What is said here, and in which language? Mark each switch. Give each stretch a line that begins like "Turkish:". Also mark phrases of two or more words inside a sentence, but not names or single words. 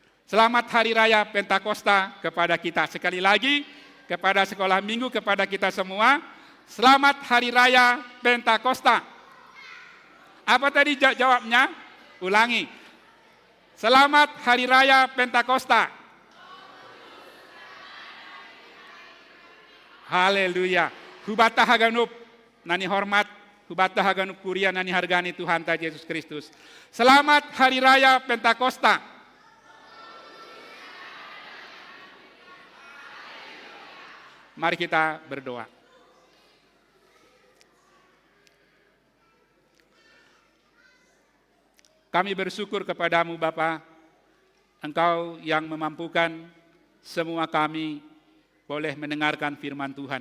Indonesian: Selamat Hari Raya Pentakosta kepada kita. Sekali lagi, kepada sekolah minggu, kepada kita semua, selamat Hari Raya Pentakosta. Apa tadi jawabnya? Ulangi. Selamat Hari Raya Pentakosta. Haleluya.
Batak Simalungun: Hubata haganup, nani hormat, hubata haganup kuria, nani hargani Tuhan ta Yesus Kristus.
Indonesian: Selamat Hari Raya Pentakosta. Mari kita berdoa. Kami bersyukur kepadamu Bapa, Engkau yang memampukan semua kami boleh mendengarkan firman Tuhan.